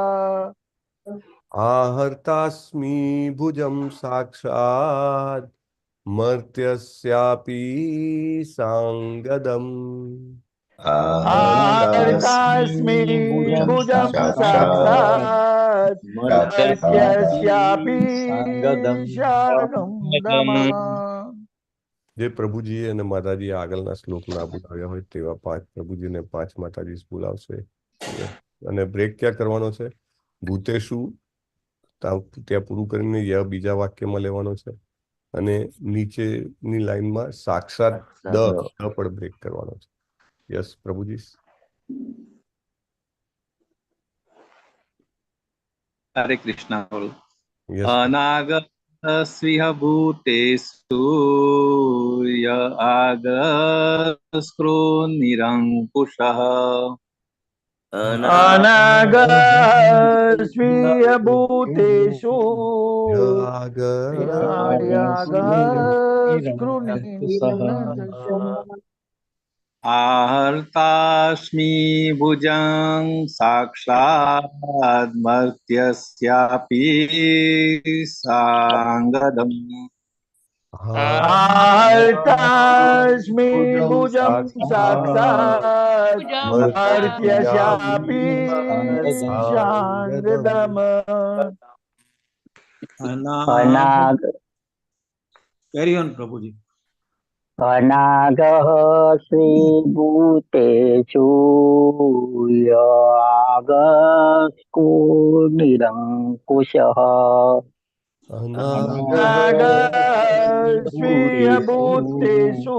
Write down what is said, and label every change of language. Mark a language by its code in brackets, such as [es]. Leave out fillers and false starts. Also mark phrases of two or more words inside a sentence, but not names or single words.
[sa] आहर्तास्मि भुजं साक्षात् मर्त्यस्यापि सांगदम्. आहर्तास्मि भुजं साक्षात् मर्त्यस्यापि शागन्दम्. [gu] જે પ્રભુજીએ અને માતાજીએ આગળના શ્લોક ના બોલાવ્યા હોય તેવા 5 પ્રભુજીને 5 માતાજી બોલાવશે. અને બ્રેક ક્યાં કરવાનો છે? ભૂતેશુ ત્યાં પૂરું કરીને ય બીજા વાક્યમાં લેવાનો છે અને નીચેની લાઈનમાં સાક્ષાત દ પર બ્રેક કરવાનો છે. યસ પ્રભુજી. હરે કૃષ્ણ. યસ. [sa] અનાગ સ્વિહ ભૂતેષુ ય આગસ્કૃન્નિરંકુશઃ. अनागः स्वीय भूतेषु आहर्तास्मि भुजं साक्षात् मर्त्यस्यापि सांगदम्. आहर्तास्मि भुजं साक्षात् मर्त्यस्यापि शागन्दम्. अनाग [en] carry on [hi] प्रभु जी. [sa] अनागः श्रीभूतेषु यागस्कुनिरङ्कुशः अनागस्वीयभूतेषु